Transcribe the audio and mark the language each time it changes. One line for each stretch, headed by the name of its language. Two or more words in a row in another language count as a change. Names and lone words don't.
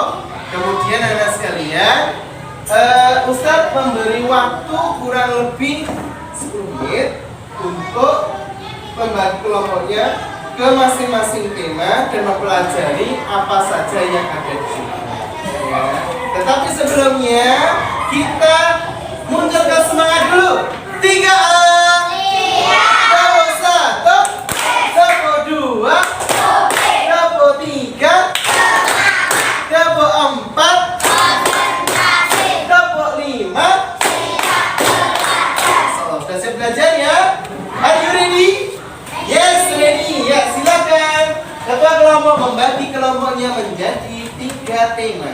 Indonesian: Kemudian anak sekalian, Ustadz memberi waktu kurang lebih 10 menit untuk membagi kelompoknya ke masing-masing tema dan mempelajari apa saja yang ada di sini, ya. Tetapi sebelumnya kita munculkan semangat dulu. 3A. Tempo 1, tempo 2, tempo 3, tempo 4, tempo 5. Sudah siap belajar, ya?
English: Are you ready? Yes, ready.
Indonesian: Ya, silakan. Ketua kelompok membagi kelompoknya menjadi 3 tema.